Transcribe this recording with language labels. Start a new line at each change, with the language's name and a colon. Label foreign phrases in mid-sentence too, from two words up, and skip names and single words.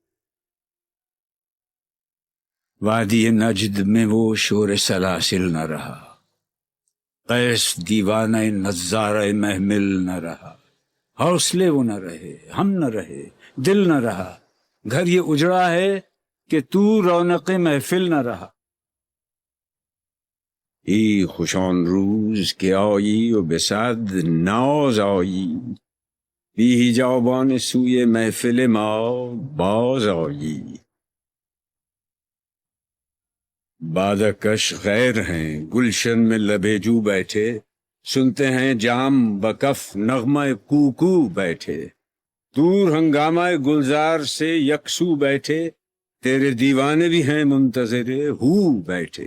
Urdu: وادی نجد میں وہ شور سلاسل نہ رہا، قیس دیوانہ نظارہ محمل نہ رہا، حوصلے وہ نہ رہے، ہم نہ رہے، دل نہ رہا، گھر یہ اجڑا ہے کہ تو رونق محفل نہ رہا۔
Persian: ای خوشان روز کہ آیی و بصد ناز آیی، بی جوابان سوی محفل ما باز آیی۔
Urdu: بادکش غیر ہیں گلشن میں لبے جو بیٹھے، سنتے ہیں جام بکف نغمہ کوکو بیٹھے، دور ہنگامہ گلزار سے یکسو بیٹھے، تیرے دیوانے بھی ہیں منتظر ہو بیٹھے۔